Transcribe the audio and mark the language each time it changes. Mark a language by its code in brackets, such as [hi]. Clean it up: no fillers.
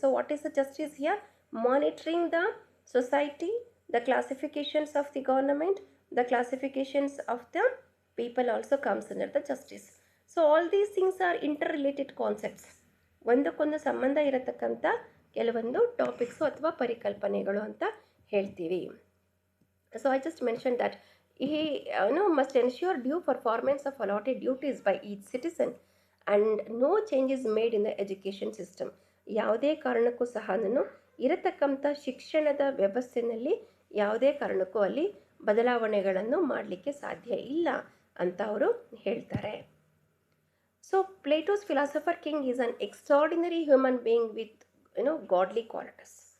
[en] So what is the justice here? Monitoring the society, the classifications of the government, the classifications of the people also comes under the justice. So all these things are interrelated concepts. [kn] ಒಂದಕ್ಕೊಂದು ಸಂಬಂಧ ಇರತಕ್ಕಂಥ ಕೆಲವೊಂದು topics ಅಥವಾ ಪರಿಕಲ್ಪನೆಗಳು ಅಂತ ಹೇಳ್ತೀವಿ. [en] So I just mention that he must ensure due performance of allotted duties by each citizen and no change is made in the education system. [kn] ಯಾವುದೇ ಕಾರಣಕ್ಕೂ ಸಹ ಇರತಕ್ಕಂಥ ಶಿಕ್ಷಣದ ವ್ಯವಸ್ಥೆಯಲ್ಲಿ ಯಾವುದೇ ಕಾರಣಕ್ಕೂ ಅಲ್ಲಿ ಬದಲಾವಣೆಗಳನ್ನು ಮಾಡಲಿಕ್ಕೆ ಸಾಧ್ಯ ಇಲ್ಲ ಅಂತ ಅವರು ಹೇಳ್ತಾರೆ. [en] So Plato's philosopher king is an extraordinary human being with godly qualities.